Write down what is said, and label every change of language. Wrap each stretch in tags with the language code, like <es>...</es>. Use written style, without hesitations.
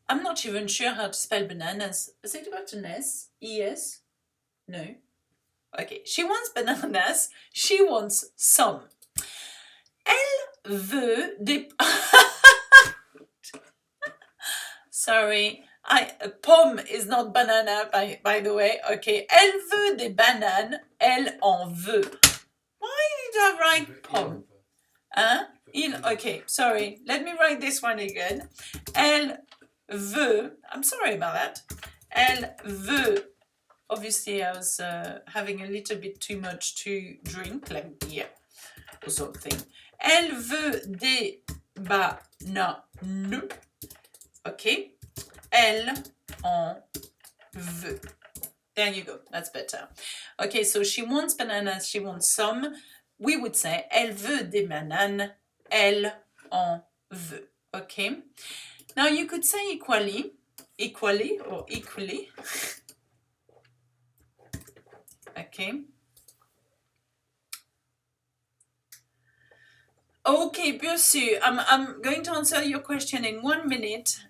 <en>I'm not even sure how to spell bananas. Is it got an S? E-S? No. Okay, she wants bananas, she wants some.</en> <fr>Elle veut des...</fr> <en>Sorry, pomme is not banana, by the way.</en> <fr>Okay, elle veut des bananes, elle en veut.</fr> <en>Why did I write pomme? Hein? Okay, sorry. Let me write this one again.</en> <fr>Elle veut,</fr> <en>I'm sorry about that.</en> <fr>Elle veut,</fr> <en>obviously I was having a little bit too much to drink, like beer or something.</en> <fr>Elle veut des bananes. Okay. Elle en veut.</fr> <en>There you go. That's better. Okay, so she wants bananas, she wants some. We would say</en> <fr>elle veut des bananes, elle en veut.</fr> <en>Okay. Now you could say equally or equally. Okay. Okay, Bisou, I'm going to answer your question in 1 minute.</en>